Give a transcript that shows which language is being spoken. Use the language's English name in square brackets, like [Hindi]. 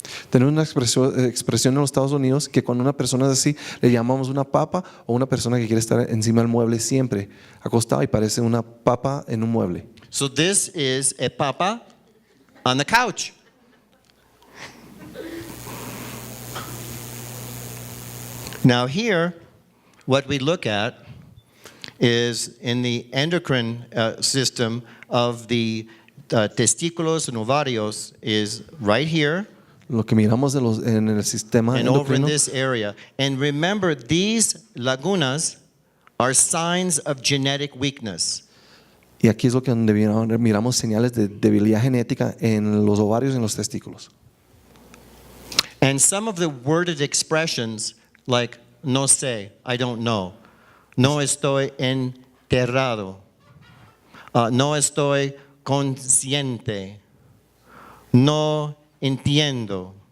[Spanish] Tenemos una expresión en los Estados Unidos que cuando una persona es así le llamamos una papa o una persona que quiere estar encima del mueble siempre acostado y parece una papa en un mueble. [English] So this is a papa on the couch. Now here, what we look at is in the endocrine system of the testículos and ovarios is right here. [Spanish] Lo que miramos en el sistema [English] And over in [Spanish] endocrino, [English] this area. And remember, these lagunas are signs of genetic weakness. [Spanish] y aquí es lo que donde miramos señales de debilidad genética en los ovarios y en los testículos. [English] And some of the worded expressions like [Spanish] no sé, [English] I don't know, [Spanish] no estoy enterrado, no estoy consciente, no entiendo.